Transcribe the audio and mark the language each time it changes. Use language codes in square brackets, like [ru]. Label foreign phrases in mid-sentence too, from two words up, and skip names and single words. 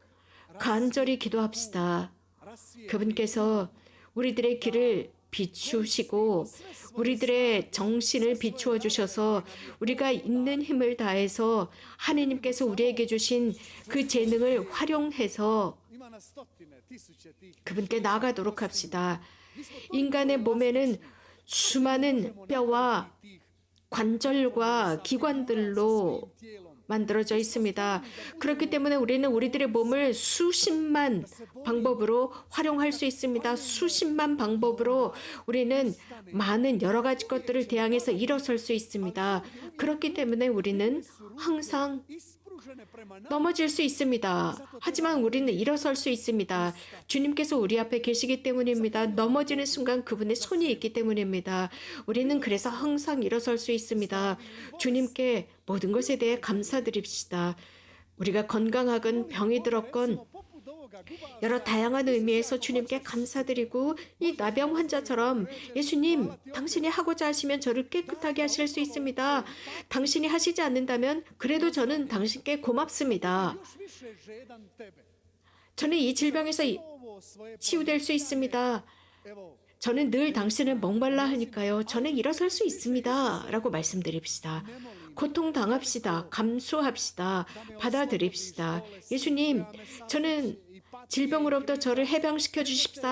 [ko] 간절히 기도합시다. 그분께서 우리들의 길을 비추시고 우리들의 정신을 비추어 주셔서 우리가 있는 힘을 다해서 하나님께서 우리에게 주신 그 재능을 활용해서 [hr] Ima na stotine, tisuće tih [ko] 그분께 나아가도록 합시다. 인간의 몸에는 수많은 뼈와 관절과 기관들로 [hr] tijelom. [ko] 만들어져 있습니다. 그렇기 때문에 우리는 우리들의 몸을 수십만 방법으로 활용할 수 있습니다. 수십만 방법으로 우리는 많은 여러 가지 것들을 대항해서 일어설 수 있습니다. 그렇기 때문에 우리는 항상 [hr] Ispružene prema nama, [ko] 넘어질 수 있습니다. 하지만 우리는 일어설 수 있습니다. 주님께서 우리 앞에 계시기 때문입니다. 넘어지는 순간 그분의 손이 있기 때문입니다. 우리는 그래서 항상 일어설 수 있습니다. 주님께 모든 것에 대해 감사드립시다. 우리가 건강하건 병이 들었건 [hr] poput ovoga guba [ko] 여러 다양한 의미에서 주님께 감사드리고, 이 나병 환자처럼 예수님, 당신이 하고자 하시면 저를 깨끗하게 하실 수 있습니다. 당신이 하시지 않는다면 그래도 저는 당신께 고맙습니다. [hr] još više žedan tebe. [ko] 저는 이 질병에서 [hr] Ovo svoje [ko] 치유될 수 있습니다. [hr] evo, [ko] 저는 늘 당신을 목말라 하니까요. 저는 일어설 수 있습니다. 라고 말씀드립시다. 고통당합시다. 감수합시다. 받아들입시다. 예수님, 저는 질병으로부터 저를 해방시켜 주십사.